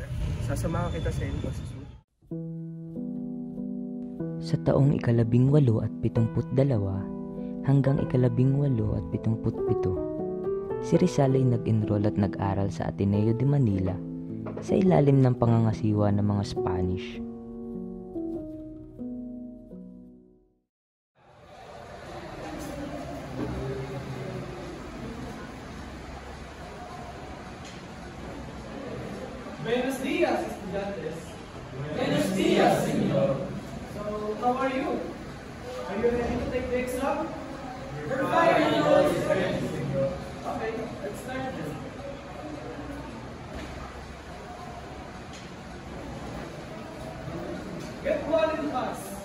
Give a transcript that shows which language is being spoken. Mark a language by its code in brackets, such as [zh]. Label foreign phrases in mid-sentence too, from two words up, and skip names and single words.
[tl] Sasamahan kita sa inyo pagsusunod. Sa taong 1872, hanggang ika-18 at 77. Si Rizal ay nag-enroll at nag-aral sa Ateneo de Manila sa ilalim ng pangangasiwa ng mga Spanish. [es] Buenos días, estudiantes. Buenos días, señor. [en] So, how are you? Are you ready to take the exam? We're fine, señor. Okay, let's start then. Get one in class.